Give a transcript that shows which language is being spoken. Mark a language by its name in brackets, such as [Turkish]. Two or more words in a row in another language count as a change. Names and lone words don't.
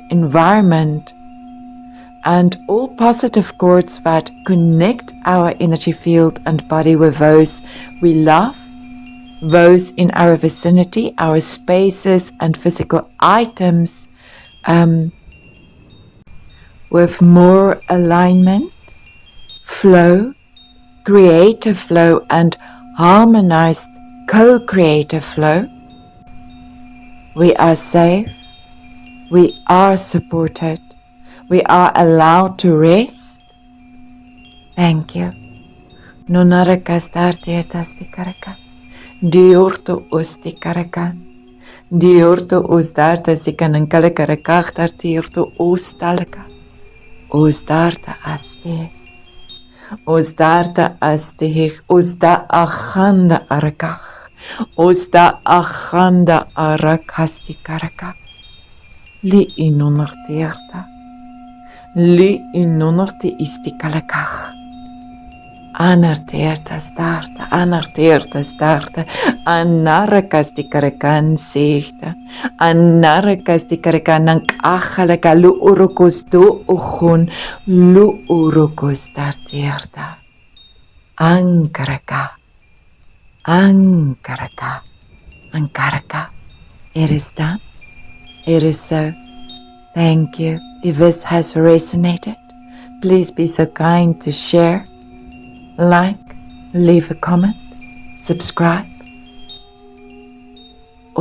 [English] environment and all positive cords that connect our energy field and body with those we love, those in our vicinity, our spaces and physical items, with more alignment, flow, creative flow and harmonized co-creative flow. We are safe, we are supported, we are allowed to rest. Thank you. Nonarakastaartietastikaraka. Diorto ostikarakan. Diorto osdarta stikanankalakarakachtartirto ostalaka. Osdarta aste. Osdarta astehich. Osda achanda arakach. Osda achanda arakastikaraka. Li inonartirta. Li inonarti istikalakach. Anartirta starta, anarakastikarakan sehta, anarakastikarakan anchalaka lu urokos do uchun, lu urokos tartirta. Ankaraka. It is done. It is so. Thank you. If this has resonated, please be so kind to share, like, leave a comment, subscribe.